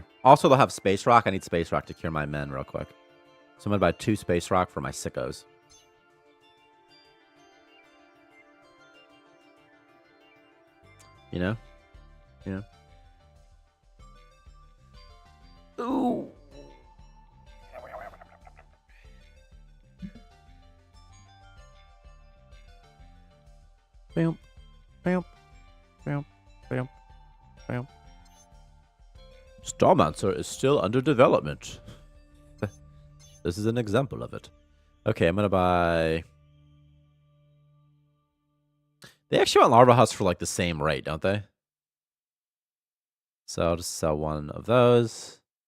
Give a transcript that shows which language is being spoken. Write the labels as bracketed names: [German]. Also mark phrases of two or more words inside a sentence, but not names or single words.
[English] Also, they'll have Space Rock. I need Space Rock to cure my men real quick. So I'm going to buy 2 Space Rock for my sickos. You know? You know? Ooh. Bam, bam, bam, bam, bam. Starmancer is still under development. This is an example of it. Okay, I'm gonna buy. They actually want Larva Husk for like the same rate, don't they? So I'll just sell one of those.